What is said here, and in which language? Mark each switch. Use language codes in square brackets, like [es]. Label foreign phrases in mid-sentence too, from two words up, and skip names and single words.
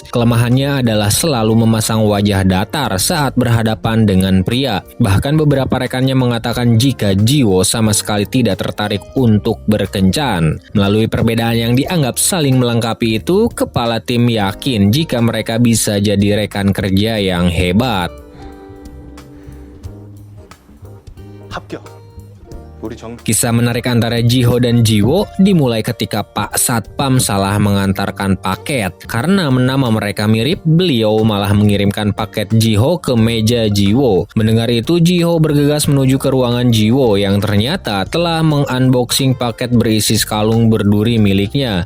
[id] Kelemahannya adalah selalu memasang wajah datar saat berhadapan dengan pria. Bahkan beberapa rekannya mengatakan jika Ji Wo sama sekali tidak tertarik untuk berkencan. Melalui perbedaan yang dianggap saling melengkapi itu, kepala tim yakin jika mereka bisa jadi rekan kerja yang hebat. [ko] 합격. 우리 정 [id] Kisah menarik antara Ji Ho dan Ji Wo dimulai ketika Pak Satpam salah mengantarkan paket. Karena nama mereka mirip, beliau malah mengirimkan paket Ji Ho ke meja Ji Wo. Mendengar itu, Ji Ho bergegas menuju ke ruangan Ji Wo yang ternyata telah mengunboxing paket berisi kalung berduri miliknya.